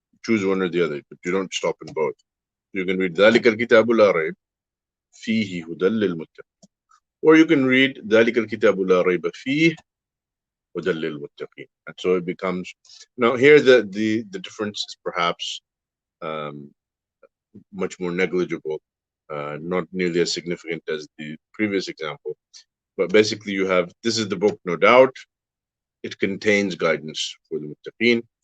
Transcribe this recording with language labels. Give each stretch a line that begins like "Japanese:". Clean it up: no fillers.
English: Choose one or the other, but you don't stop in both. You can read
Arabic: ذلك الكتاب لا ريب فيه هدى للمتقين,
English: or you can read
Arabic: ذلك الكتاب لا ريب فيه هدى للمتقين.
English: And so it becomes, now here the difference is perhaps much more negligible, not nearly as significant as the previous example. But basically you have, this is the book, no doubt, it contains guidance for the muttaqeen.